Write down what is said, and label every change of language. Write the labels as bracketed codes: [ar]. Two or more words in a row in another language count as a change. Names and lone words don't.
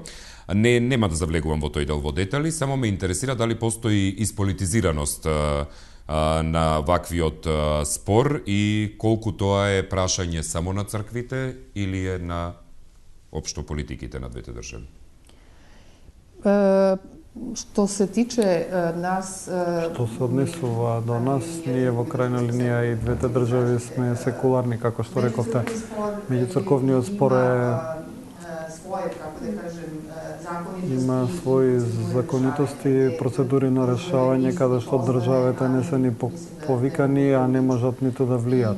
[mk] Нема да завлегувам во тој дел во детали, само ме интересира дали постои исполитизираност на ваквиот спор и колку тоа е прашање само на црквите или е на општо политиките на двете држави? [sr] Što se tiče nas... Što se odnesува [mk] до нас, ние во крајна линија и двете држави сме секуларни, како што рековте. Меѓуцрковниот спор има своји законитости, процедури на решавање, каде што државите не се ни повикани, а не можат ниту да влијат.